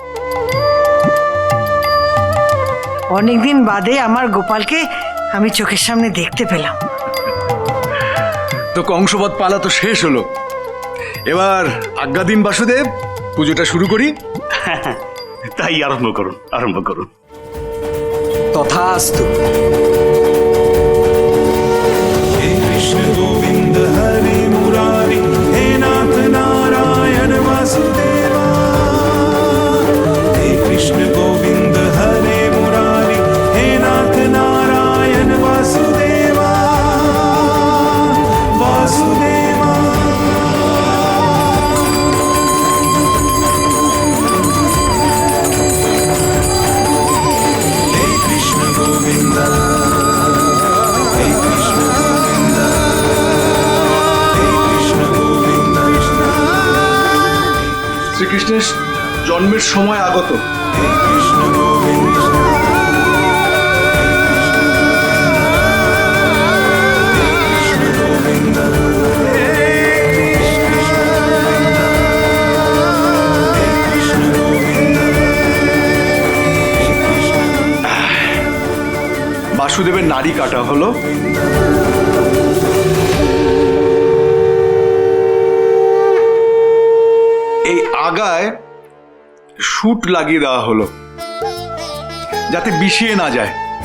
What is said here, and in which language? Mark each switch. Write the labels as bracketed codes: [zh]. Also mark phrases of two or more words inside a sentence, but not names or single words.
[bn] অনেকদিন বাদে আমার গোপালকে আমি চোখের সামনে দেখতে পেলাম। তো কংসবধ পালা তো শেষ হলো, এবার আজ্ঞা দিন বাসুদেব, পুজোটা শুরু করি। তাই আরম্ভ করুন, আরম্ভ করুন। তথাস্তু। [sa] हे कृष्ण गोविंद हरे मुरारी, हे नाथ नारायण वासुदेवा। हे कृष्ण गोविंद हरे मुरारी, हे नाथ नारायण वासुदेवा वासुदेवा। हे कृष्ण गोविंद, हे कृष्ण गोविंद, हे कृष्ण गोविंद, [bn] শ্রীকৃষ্ণের জন্মের সময় আগত। [sa] हे कृष्ण गोविंद, हे कृष्ण गोविंद, हे कृष्ण गोविंद, हे कृष्ण। [bn] বাসুদেবের নাড়ি কাটা হলো। এই আগায় শুট লাগিয়ে দেওয়া হলো যাতে বিষিয়ে না যায়।